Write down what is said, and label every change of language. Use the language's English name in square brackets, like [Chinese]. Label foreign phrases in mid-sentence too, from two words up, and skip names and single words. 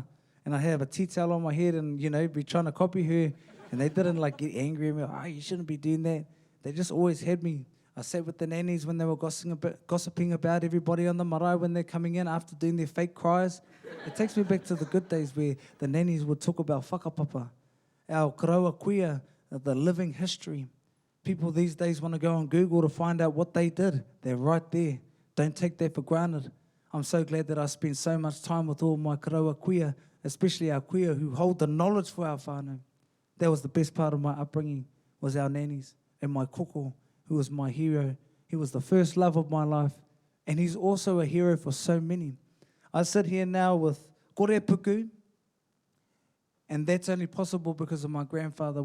[English] And I have a tea towel on my head and, you know, be trying to copy her. And they didn't, like, get angry at me. Oh, you shouldn't be doing that. They just always had me. I sat with the nannies when they were gossiping about everybody on the marae when they're coming in after doing their fake cries. It takes me back to the good days where the nannies would talk about whakapapa, our [Māori] karaua kuia, [English] the living history. People these days want to go on Google to find out what they did. They're right there. Don't take that for granted. I'm so glad that I spent so much time with all my [Māori] karaua kuia, [English] especially our kuia who hold the knowledge for our whānau. That was the best part of my upbringing, was our nannies and my koko, who was my hero. He was the first love of my life, and he's also a hero for so many. I sit here now with korero, and that's only possible because of my grandfather.